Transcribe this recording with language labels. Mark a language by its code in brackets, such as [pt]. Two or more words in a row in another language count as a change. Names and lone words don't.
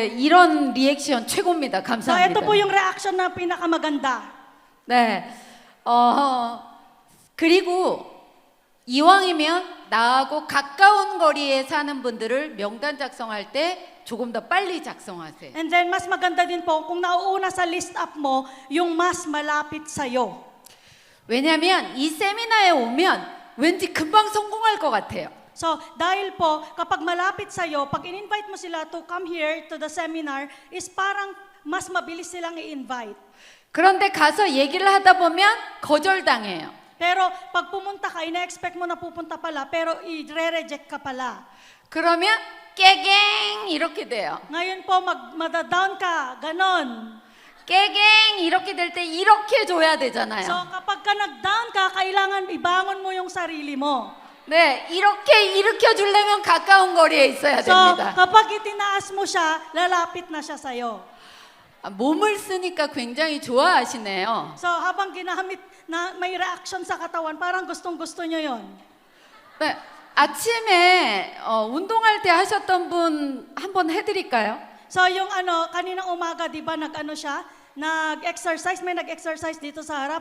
[ko] 이런 리액션 최고입니다. [tl] So [ko] 감사합니다. [tl] ito po yung reaction na pinakamaganda. [ko] 네. 그리고 이왕이면 나하고 가까운 거리에 사는 분들을 명단 작성할 때 조금 더 빨리 작성하세요. [en] And then [tl] mas maganda din po kung nauuna sa [en] list up [tl] mo yung mas malapit sa'yo. [ko] 왜냐하면 이 세미나에 오면 왠지 금방 성공할 것 같아요. [tl] So, dahil po, kapag malapit sa'yo, pag in-invite mo sila [en] to come here to the seminar, [tl] is parang mas mabilis silang i-invite. [ko] 그런데 가서 얘기를 하다 보면 거절당해요. [tl] Pero pag pumunta ka, ina-expect mo na pupunta pala, pero i-re-reject ka pala. [ko] 그러면 깨갱 이렇게 돼요. [tl] Ngayon po, madadown ka, ganon. [ko] 깨갱 이렇게 될 때 이렇게 줘야 [tl] So, [ko] 되잖아요. [tl] kapag ka nag-down ka, kailangan ibangon mo yung sarili mo. [ko] 네, 이렇게 일으켜 주려면 가까운 거리에 있어야 [tl] So, [ko] 됩니다. [tl] kapag itinaas mo siya, lalapit na siya sa'yo. [ko] 몸을 쓰니까 굉장히 좋아하시네요. [tl] So, habang ginamit na may reaction sa katawan, parang gustong-gusto nyo yon. [ko] 네, 아침에 운동할 때 하셨던 분 한번 해드릴까요? [tl] So, yung kaninang umaga, di ba, nag-ano siya? Nag-exercise, may nag-exercise dito sa harap.